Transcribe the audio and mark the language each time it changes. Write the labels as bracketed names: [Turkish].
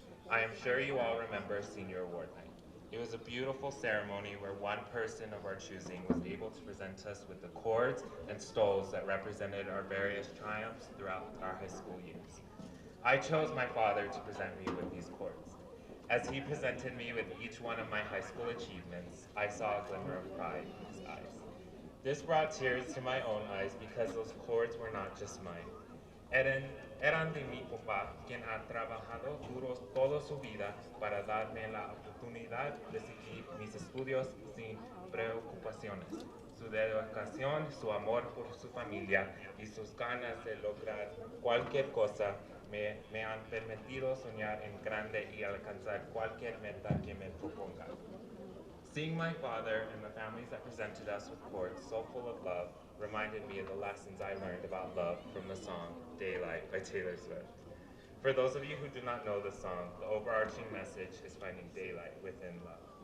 [English] I am sure you all remember senior award night. It was a beautiful ceremony where one person of our choosing was able to present us with the cords and stoles that represented our various triumphs throughout our high school years. I chose my father to present me with these cords. As he presented me with each one of my high school achievements, I saw a glimmer of pride in his eyes. This brought tears to my own eyes because those cords were not just mine. Eden, [Spanish] Eran de mi papá, quien ha trabajado duro toda su vida para darme la oportunidad de seguir mis estudios sin preocupaciones. Su dedicación, su amor por su familia y sus ganas de lograr cualquier cosa me han permitido soñar en grande y alcanzar cualquier meta que me proponga. [English] Seeing my father and the families that presented us with courts so full of love reminded me of the lessons I learned about love from the song Daylight by Taylor Swift. For those of you who do not know the song, the overarching message is finding daylight within love.